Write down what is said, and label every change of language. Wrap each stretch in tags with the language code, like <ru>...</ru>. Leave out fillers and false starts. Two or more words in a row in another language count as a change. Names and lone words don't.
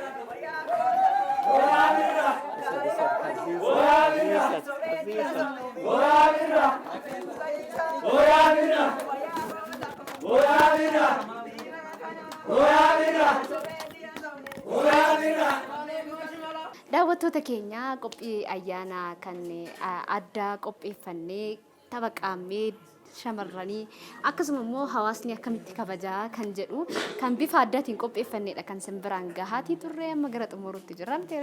<om>Oya birra Oya birra Oya birra Oya birra Oya birra Oya birra Oya birra. Daawwattoota keenya qophii ayyaana kan addaa qopheeffannee tapha qaamee shamarranii akkasuma immoo hawaasni akkamitti kabajaa kan jedhu kan bifa addaatiin qopheeffannedha kan simbiraan gahaatii turre amma gara xumuruutti jirra miteere.</om>